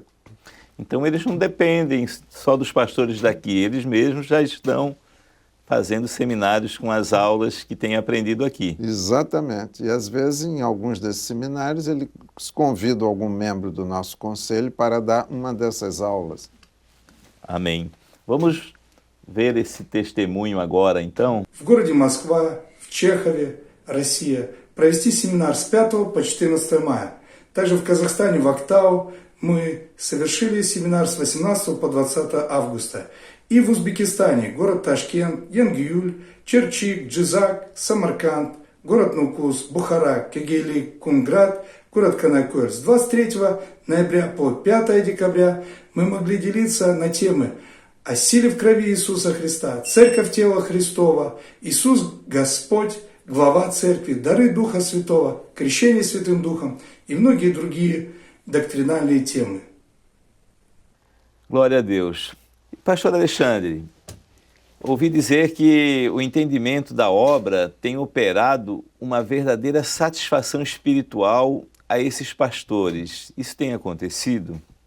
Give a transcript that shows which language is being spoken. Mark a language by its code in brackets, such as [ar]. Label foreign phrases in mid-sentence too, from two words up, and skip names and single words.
[pt] Então eles não dependem só dos pastores daqui, eles mesmos já estão fazendo seminários com as aulas que têm aprendido aqui. Exatamente. E às vezes, em alguns desses seminários, eles convidam algum membro do nosso conselho para dar uma dessas aulas. Amém. Vamos ver esse testemunho agora, então? [ru] В городе Москва, в Чехове, Россия, провести семинар с 5 по 14 мая. Также в Казахстане, в Актау, мы совершили семинар с 18 по 20 августа. И в Узбекистане, город Ташкент, Янгиюль, Черчик, Джизак, Самарканд, город Нукус, Бухара, Кегели, Кунград, город Канакер. С 23 ноября по 5 декабря мы могли делиться на темы о силе в крови Иисуса Христа, Церковь тела Христова, Иисус Господь, глава Церкви, дары Духа Святого, крещение Святым Духом и многие другие доктринальные темы. [pt] Glória a Deus. Pastor Alexandre, Ouvi dizer que o entendimento da obra tem operado uma verdadeira satisfação espiritual a esses pastores. Isso tem acontecido?